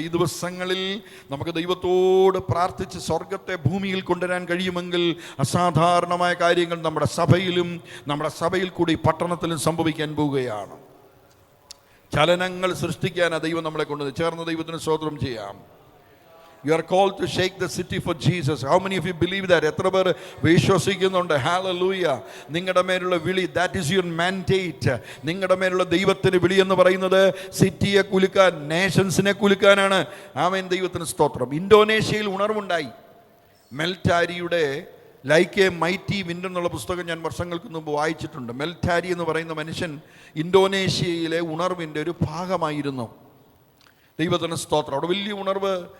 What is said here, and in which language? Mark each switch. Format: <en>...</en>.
<ml>ഈ ദിവസങ്ങളിൽ നമുക്ക് ദൈവത്തോട് പ്രാർത്ഥിച്ച് സ്വർഗത്തെ ഭൂമിയിൽ കൊണ്ടുവരാൻ കഴിയുമെങ്കിൽ അസാധാരണമായ കാര്യങ്ങൾ നമ്മുടെ സഭയിലും നമ്മുടെ സഭയിൽ കൂടി പട്ടണത്തിലും സംഭവിക്കാൻ പോവുകയാണ്. ചലനങ്ങൾ സൃഷ്ടിക്കാനാണ് ദൈവം നമ്മളെ കൊണ്ടുവന്ന്. ചേർന്ന് ദൈവത്തിന് സ്തോത്രം ചെയ്യാം.</ml> <en>You are called to shake the city for Jesus. How many of you believe that?</en> <ml>എത്ര പേർ വിശ്വസിക്കുന്നുണ്ട്? ഹല്ലേലൂയ. നിങ്ങളുടെ മേലുള്ള വിളി,</ml> <en>that is your mandate.</en> <ml>നിങ്ങളുടെ മേലുള്ള ദൈവത്തിന് വിളി എന്ന് പറയുന്നത് സിറ്റിയെ കുലുക്കാൻ, നേഷൻസിനെ കുലുക്കാനാണ്. ആമേൻ. ദൈവത്തിന് സ്തോത്രം. ഇന്തോനേഷ്യയിൽ ഉണർവുണ്ടായി. മെൽറ്റാരിയുടെ ലൈക്ക് എ മൈറ്റി വിൻഡ് എന്നുള്ള പുസ്തകം ഞാൻ വർഷങ്ങൾക്ക് മുമ്പ് വായിച്ചിട്ടുണ്ട്. മെൽറ്റാരി എന്ന് പറയുന്ന മനുഷ്യൻ ഇന്തോനേഷ്യയിലെ ഉണർവിൻ്റെ ഒരു ഭാഗമായിരുന്നു. ദൈവത്തിന് സ്തോത്രം. അവിടെ വലിയ ഉണർവ്.</ml>